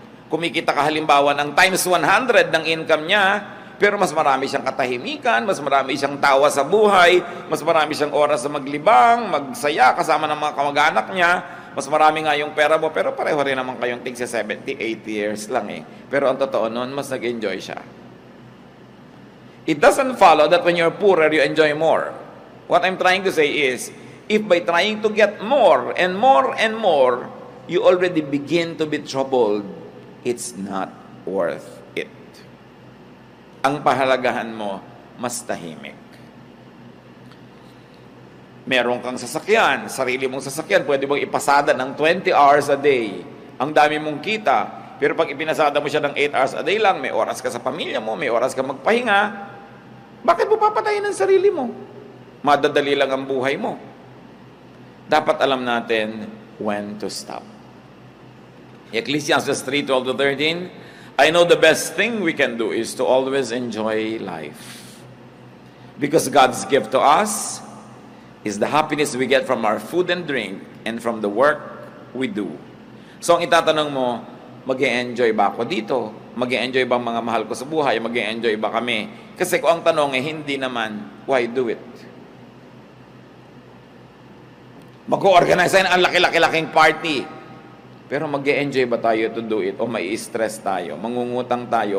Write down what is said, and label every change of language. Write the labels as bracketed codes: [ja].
[tl] Kumikita ka halimbawa ng times 100 ng income niya, pero mas marami siyang katahimikan, mas marami siyang tawa sa buhay, mas marami siyang oras sa maglibang, magsaya kasama ng mga kamag-anak niya, mas marami nga yung pera mo, pero pareho rin naman kayong tig sa 70, 80 years lang eh. Pero ang totoo nun, mas nag-enjoy siya. [en] It doesn't follow that when you're poorer, you enjoy more. What I'm trying to say is, if by trying to get more and more and more, you already begin to be troubled, it's not worth it. [tl] Ang pahalagahan mo, mas tahimik. Meron kang sasakyan, sarili mong sasakyan, pwede mong ipasada ng [en] 20 hours a day. [tl] Ang dami mong kita, pero pag ipinasada mo siya ng [en] 8 hours a day [tl] lang, may oras ka sa pamilya mo, may oras ka magpahinga, bakit mo papatayin ang sarili mo? Madadali lang ang buhay mo. Dapat alam natin [en] when to stop. Ecclesiastes 3:12-13, I know the best thing we can do is to always enjoy life. Because God's gift to us is the happiness we get from our food and drink and from the work we do. [tl] So ang itatanong mo, mag-e-enjoy ba ako dito? Mag-e-enjoy ba ang mga mahal ko sa buhay? Mag-e-enjoy ba kami? Kasi kung ang tanong eh, hindi naman, [en] why do it? [tl] Mag-organize tayo ng laki-laki-laking party. Pero mag-e-enjoy ba tayo [en] to do it? [tl] O may stress tayo? Mangungutang tayo?